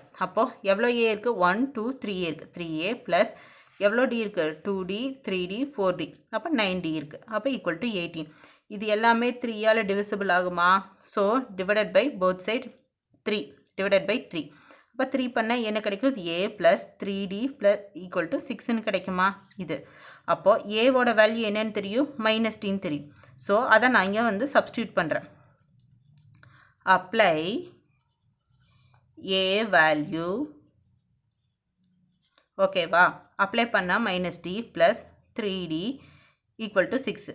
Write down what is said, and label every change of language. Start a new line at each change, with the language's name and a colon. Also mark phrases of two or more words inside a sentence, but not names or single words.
Tamil: அப்போது எவ்வளோ a இருக்குது? 1 2 3a இருக்குது. 3a ப்ளஸ் எவ்வளோ d இருக்குது? 2d 3d 4d. அப்போ 9d இருக்குது. அப்போ
English: equal to
Tamil: 18. இது எல்லாமே 3ஆல் டிவிசிபிள் ஆகுமா?
English: so divided by both side 3 divided by 3.
Tamil: அப்போ 3 பண்ணால் என்ன கிடைக்கும்?
English: a plus 3d plus equal to
Tamil: 6ன்னு கிடைக்குமா? இது அப்போது ஏவோட வேல்யூ என்னன்னு தெரியும்? மைனஸ் டின்னு தெரியும். ஸோ அதை நான் இங்கே வந்து சப்ஸ்டியூட் பண்ணுறேன்.
English: apply a value okayவா?
Tamil: அப்ளை பண்ணால்
English: minus d plus 3d equal to 6.